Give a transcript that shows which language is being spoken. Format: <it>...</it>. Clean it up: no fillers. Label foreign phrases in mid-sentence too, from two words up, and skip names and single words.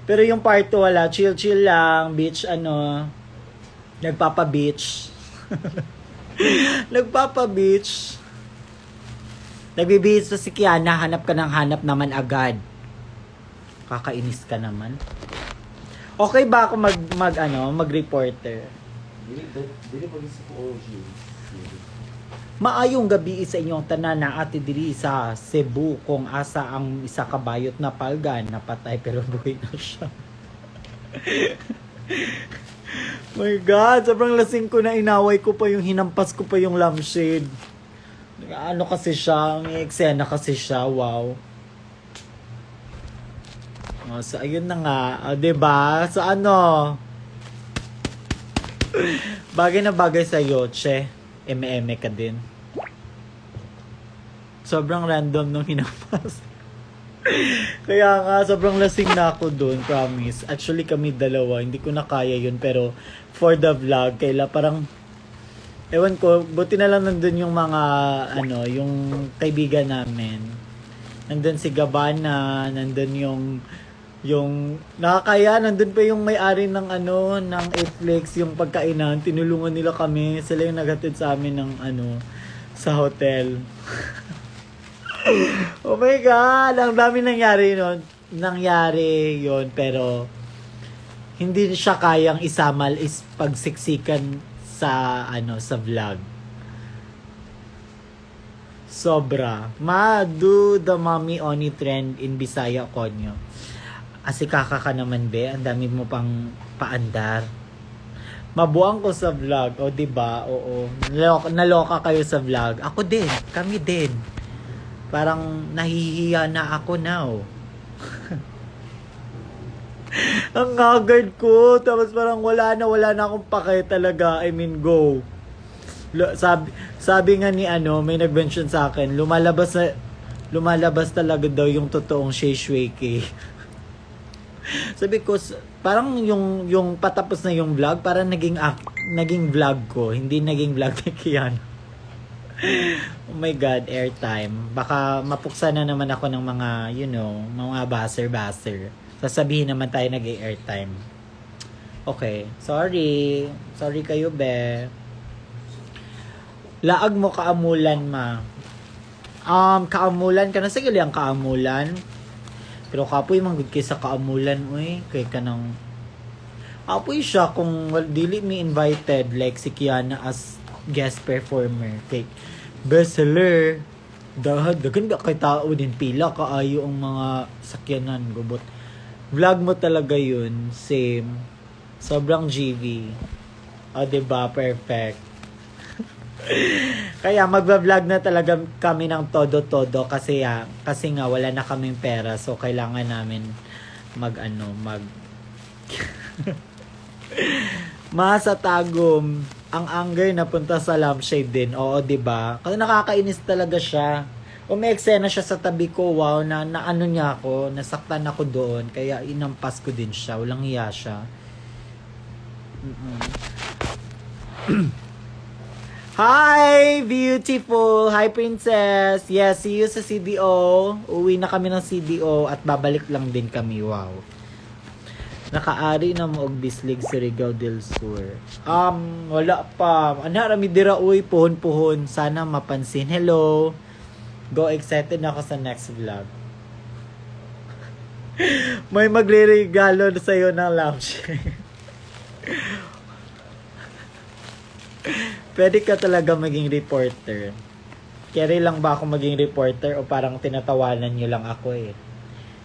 <tl>Pero yung part 2 wala, chill-chill lang, beach nagpapa-beach. Nagpapa-beach. Nagbe-beach sa si Kiana, hanap ka ng hanap naman agad. Kakainis ka naman. Okay ba ako mag-reporter?</tl> <ceb>dili mag-isip ko OG. Maayong gabi sa inyong tanan na ati diri sa Cebu kung asa ang isa kabayot na palgan napatay pero buhay na siya.</ceb> <en>My God,</en> <tl>sobrang lasing ko na inaway ko pa yung hinampas ko pa yung lampshade. Ano kasi siya, may eksena kasi siya, wow. Oh, so ayun na nga, diba? So ano? Bagay na bagay sa Yoche. Eme-eme ka din. Sobrang random nung hinampas. Kaya nga, sobrang lasing na ako doon, promise. Actually, kami dalawa, hindi ko na kaya yun. Pero,</tl> <en>for the vlog,</en> <tl>parang, ewan ko, buti na lang nandun yung mga, yung kaibigan namin. Nandun si Gabana, nandun yung nakakaya, nandun pa yung may-ari ng ng Netflix, yung pagkainan, tinulungan nila kami, sila yung naghatid sa amin ng sa hotel.</tl> <en>Oh my God,</en> <tl>ang dami nangyari yon, pero hindi siya kayang isamal is pagsiksikan sa sa vlog. Sobra.</tl> <en>Do the mommy only trend in Bisaya Konyo.</en> <tl>Asikaka ka naman, be. Ang dami mo pang paandar.</tl> <ceb>Mabuang ko sa vlog. O, diba? Oo.</ceb> <tl>Naloka kayo sa vlog. Ako din. Kami din. Parang nahihiya na ako now. Ang haggard ko. Tapos parang wala na akong pake talaga.</tl> <en>I mean, go.</en> <tl>Sabi nga ni may nag-mention sa akin, lumalabas talaga daw yung totoong Shay Shweke. Sabi ko, parang yung patapos na yung vlog, parang naging vlog ko, hindi naging vlog ni Kian.</tl> <en>Oh my God, airtime.</en> <tl>Baka mapuksa na naman ako ng mga, mga baser. Sasabihin naman tayo nag-airtime.</tl> <en>Okay, sorry. Sorry kayo, be.</en> <ceb>Laag mo kaamulan, ma. Kaamulan ka na. Sige lang, kaamulan. Pero kapoy manggod kay sa kaamulan, uy. Kay kanang apoy siya kung dili mi invited like si Kiana as</ceb> <en>guest performer.</en> <ceb>Kay bestseller. Dagan ba kay tao din pila kaayo ang mga sakyanan gubot.</ceb> <tl>Vlog mo talaga yun. Same. Sobrang GV. O, diba? Perfect. Kaya magba-vlog na talaga kami ng todo-todo kasi nga wala na kaming pera, so kailangan namin Masa Tagum, ang anger napunta sa lampshade din. Oo, 'di ba? Kasi nakakainis talaga siya. May eksena siya sa tabi ko, wow, na niya ako, nasaktan ako doon, kaya inampas ko din siya, walang hiya siya.</tl> <en>Hi, beautiful! Hi, princess! Yes, see you sa CDO.</en> <tl>Uwi na kami ng CDO at babalik lang din kami. Wow.</tl> <ceb>Nakaari na mo og bislig sa Surigao del Sur. Wala pa. Anara mi dira uy, puhon-puhon.</ceb> <tl>Sana mapansin. Hello. Go, excited na ako sa next vlog. May magre-regalo sa'yo ng lampshade. Pwede ka talaga maging reporter. Carry lang ba ako maging reporter o parang tinatawanan nyo lang ako eh?</tl>